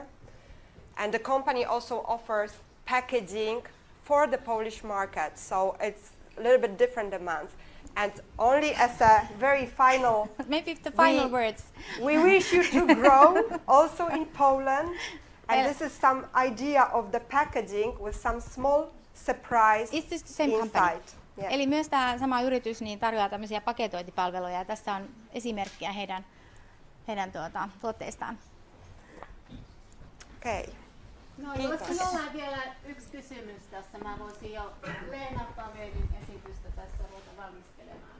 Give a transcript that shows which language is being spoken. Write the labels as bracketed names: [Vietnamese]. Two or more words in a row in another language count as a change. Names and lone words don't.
[English] And the company also offers packaging for the Polish market, so it's a little bit different demands. And only as a very final, maybe the final words, we wish you to grow also in Poland. And this is some idea of the packaging with some small surprise is this the same inside. Company? Yeah. [Finnish] Eli myös tämä sama yritys niin tarjoaa tämmöisiä paketointipalveluja ja tässä on esimerkkiä heidän tuotteistaan. Okei. [English] Okay. [Finnish] No jos minulla on vielä yksi kysymys tässä, mä voisin jo Leena Pavelin esitystä tässä ruveta valmistelemaan.